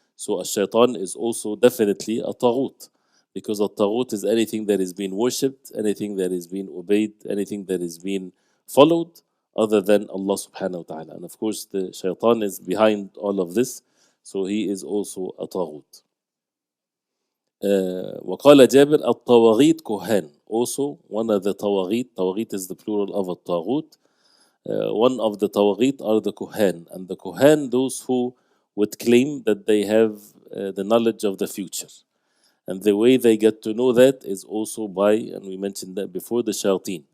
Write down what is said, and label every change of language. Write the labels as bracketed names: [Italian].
[English] So الشيطان is also definitely a taghut. Because a taghut is anything that is being worshipped, anything that is being obeyed, anything that is being followed other than Allah subhanahu wa ta'ala. And of course the shaitan is behind all of this, so he is also a taghut. [Arabic] وقال جابر الطواغيت كهان. [English] Also one of the tawaghit is the plural of a taghut. One of the tawaghit are the kuhan. And the kuhan, those who would claim that they have the knowledge of the future. And the way they get to know that is also by, and we mentioned that before, the shayateen.